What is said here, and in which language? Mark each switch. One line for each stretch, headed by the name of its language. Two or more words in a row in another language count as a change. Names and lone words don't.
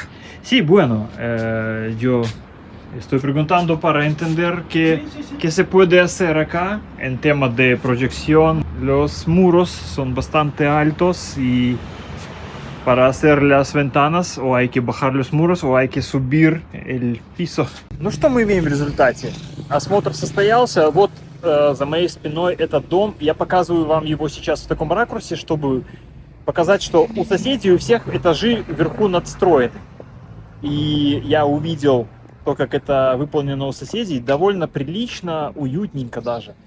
Spanish: Sí, bueno, yo estoy preguntando para entender qué se puede hacer acá en tema de proyección. Los muros son bastante altos y para hacer las ventanas o hay que bajar los muros, o hay que subir el piso.
Russian: Ну что мы имеем в результате? Осмотр состоялся. Вот за моей спиной этот дом. Я показываю вам его сейчас в таком ракурсе, чтобы показать, что у соседей у всех этажи вверху надстроены. И я увидел то, как это выполнено у соседей, довольно прилично, уютненько даже.